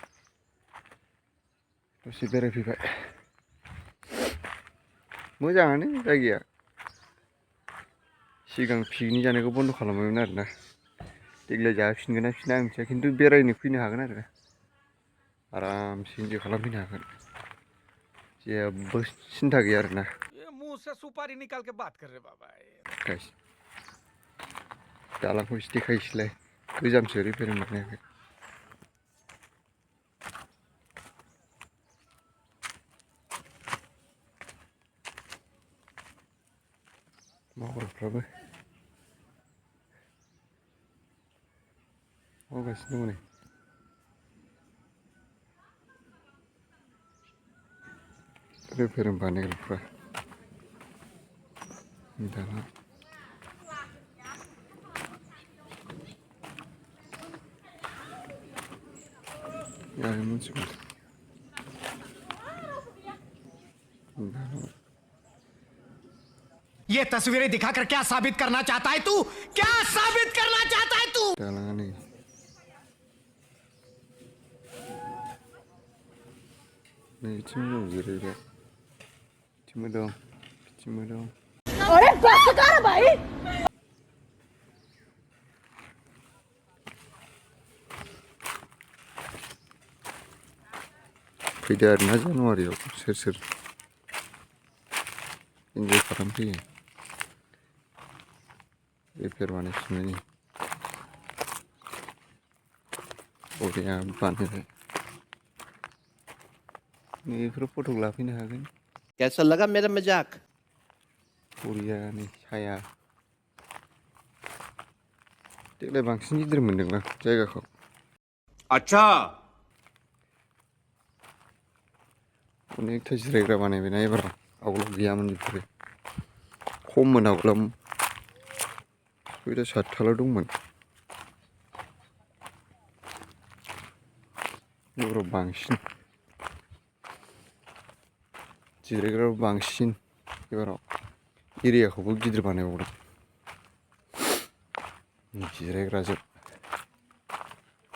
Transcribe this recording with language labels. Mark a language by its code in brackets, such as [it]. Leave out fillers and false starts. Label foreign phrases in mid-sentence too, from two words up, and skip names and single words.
[brx] दसे बेरायफैबाय मोजाङानो जायगाया सिगां पिकनिक जानायखौ बन्द' खालामबायमोन आरोना देग्लाय जाफिनगोन ना फिना आं मिथिया खिन्थु बेरायनो फैनो हागोन आरो आरामसे इन्जय खालामफैनो हागोन जेबो सिन्था गैया आरोना [hi] मुंह से सुपारी निकाल के बात कर रहे बाबा [brx] गाइस दालांखौ एसे देखायसैलाय गोजामसो रिपेयारिं बानायाखै मावग्राफ्राबो मावगासिनो दङ नै रिपेयारिं बानायग्राफ्रा दाना यार मोनसिगोन [hi] ये तस्वीरें दिखाकर क्या साबित करना चाहता है तू क्या साबित करना चाहता है तू [brx] दालाङा नै नै बिथिंबो दं जिरायग्रा बिथिंबो दं बिथिंबो दं [hi] अरे बस कर भाई [brx] फैदो आरोना जानुवारियाव सोर सोर इन्जय खालामफैयो रिपेयार बानायफिनबाय नै बरिया बानायबाय नैफोराव फट' लाफैनो हागोन [hi] कैसा लगा मेरा मजाक [brx] बरिया नै साया देग्लाय बांसिन गिदिर मोनदोंना जायगाखौ [hi] अच्छा [brx] अनेकथा जिरायग्रा बानायबायना एबाराव आवगोलाव गैयामोन बेफोरो खममोन आवगोलाव 6टा 7टाल' दंमोन एबाराव बांसिन जिरायग्राबो बांसिन एबाराव एरियाखौबो गिदिर बानायबावदों जिरायग्राजों